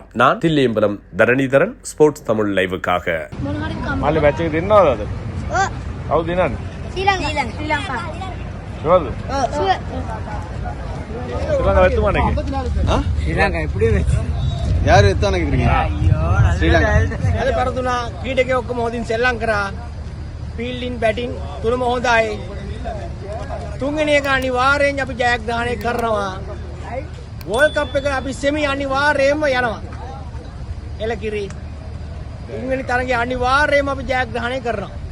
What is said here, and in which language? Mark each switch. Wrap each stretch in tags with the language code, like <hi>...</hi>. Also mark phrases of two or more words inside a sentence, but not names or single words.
<ta>நான் தில்லியம்பலம் தரணிதரன், ஸ்போர்ட்ஸ் தமிழ் லைவுக்காக. ಯಾರು ಎತ್ತಾನಾಗಿದ್ರಿ</ta> <si>අද පරදුනා ක්‍රීඩකයෝ ඔක්කොම හොඳින් සෙල්ලම් කරා.</si> <en>fielding batting</en> <si>තුනම හොඳයි. තුන්වෙනි එක අනිවාර්යෙන් අපි ජයග්‍රහණය කරනවා. වර්ල්ඩ් කප් එක අපි සෙමි අනිවාර්යයෙන්ම යනවා. එලකිරි තුන්වෙනි තරගය අනිවාර්යයෙන්ම අපි ජයග්‍රහණය කරනවා.</si>